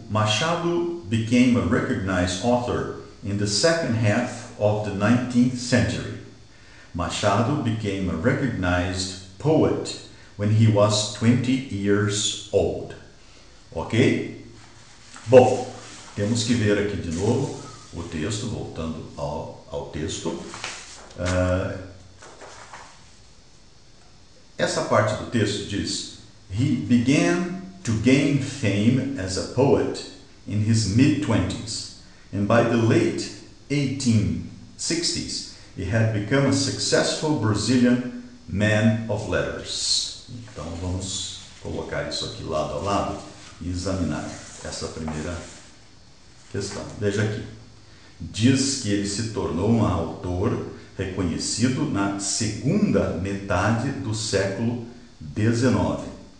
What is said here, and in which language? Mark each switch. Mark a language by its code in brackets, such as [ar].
[en] Machado became a recognized author in the second half of the 19th century. Machado became a recognized poet when he was 20 years old. Ok? [pt] Bom, temos que ver aqui de novo o texto, voltando ao texto. Essa parte do texto diz: [en] He began to gain fame as a poet in his mid-20s, and by the late 1860s, he had become a successful Brazilian man of letters. [pt] Então vamos colocar isso aqui lado a lado e examinar essa primeira questão. Veja aqui. Diz que ele se tornou um autor reconhecido na segunda metade do século XIX.